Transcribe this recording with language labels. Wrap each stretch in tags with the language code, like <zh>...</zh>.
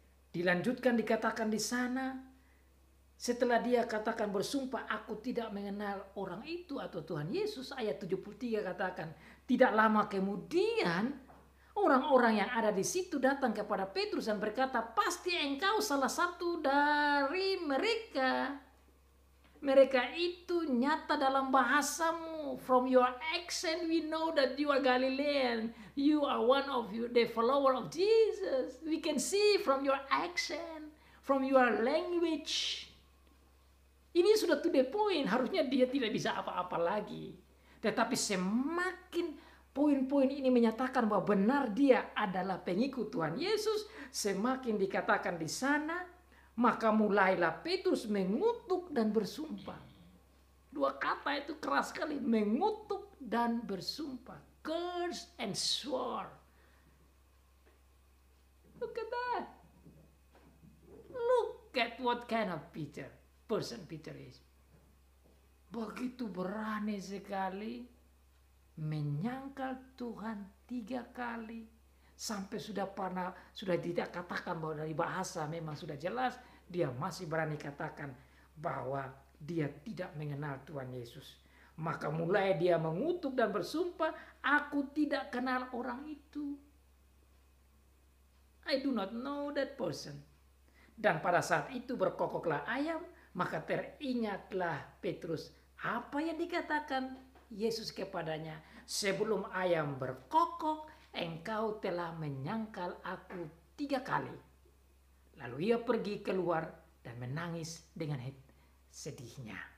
<id>Dilanjutkan dikatakan di sana, setelah dia katakan bersumpah, aku tidak mengenal orang itu atau Tuhan Yesus, ayat 73 katakan, tidak lama kemudian orang-orang yang ada di situ datang kepada Petrus dan berkata, pasti engkau salah satu dari mereka. Mereka itu nyata dalam bahasamu.</id> <en>From your accent we know that you are Galilean. You are one of the follower of Jesus. We can see from your accent, from your language.</en> <id>Ini sudah to the point. Harusnya dia tidak bisa apa-apa lagi. Tetapi semakin poin-poin ini menyatakan bahwa benar dia adalah pengikut Tuhan Yesus, semakin dikatakan di sana, maka mulailah Petrus mengutuk dan bersumpah. Dua kata itu keras sekali, mengutuk dan bersumpah.</id> <en>Curse and swore. Look at that. Look at what kind of person Peter is.</en> <id>Begitu berani sekali menyangkal Tuhan 3 kali sampai sudah tidak katakan bahwa dari bahasa memang sudah jelas, dia masih berani katakan bahwa dia tidak mengenal Tuhan Yesus. Maka mulai dia mengutuk dan bersumpah, aku tidak kenal orang itu.</id> <en>I do not know that person.</en> <id>Dan pada saat itu berkokoklah ayam, maka teringatlah Petrus apa yang dikatakan Yesus kepadanya. Sebelum ayam berkokok, engkau telah menyangkal aku 3 kali. Lalu ia pergi keluar dan menangis dengan sedihnya.</id>